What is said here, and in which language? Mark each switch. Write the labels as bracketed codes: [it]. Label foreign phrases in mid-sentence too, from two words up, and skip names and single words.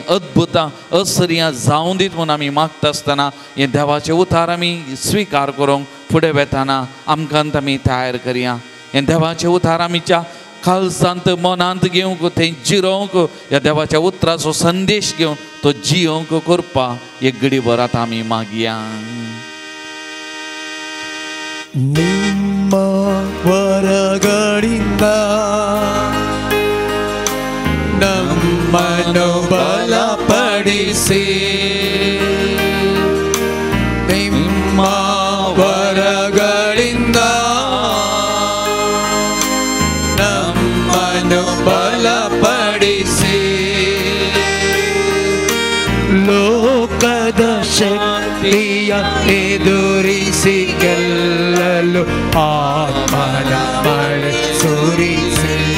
[kok] अद्भुतां आश्चर्यां जावं दीत म्हूण आमी मागता आसतना हे देवाचे उतार आमी स्विकार करूंक फुडें वेताना आमकां आमी तयार करया हे देवाचे उतार आमच्या खालसांत मनांत घेवंक थंय जिरोवंक ह्या देवाच्या उतराचो संदेश घेवन तो जियोवंक करपा एक घडी भर आतां आमी मागया [kn] ನಿಮ್ಮ ವರಗಳಿಂದ ನಮ್ಮನ್ನು ಬಲಪಡಿಸಿ ನಿಮ್ಮ ವರಗಳಿಂದ ನಮ್ಮನ್ನು ಬಲಪಡಿಸಿ ಲೋಕದ ಶಕ್ತಿಯ ಎದುರಿಸಿ ಗೆಲ್ಲಲು ಆತ್ಮನ ಮಳೆ ಸುರಿಸಿ